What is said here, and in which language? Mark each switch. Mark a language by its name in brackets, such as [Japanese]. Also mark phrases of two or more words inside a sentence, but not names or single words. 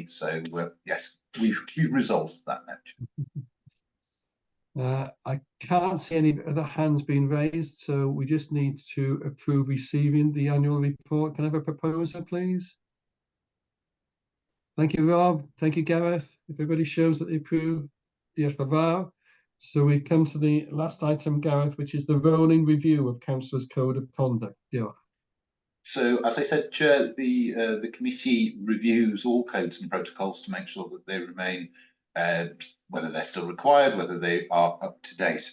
[English] So yes, we've resolved that now. I can't see any other hands being raised, so we just need to approve receiving the annual report. Can I have a proposer, please? Thank you, Rob. Thank you, Gareth. If everybody shows that they approve, [Welsh] diolch yn fawr. [English] So we come to the last item, Gareth, which is the rolling review of Councillors' Code of Conduct. [Welsh] Diolch. [English] So, as I said, Chair, the committee reviews all codes and protocols to make sure that they remain, whether they're still required, whether they are up to date.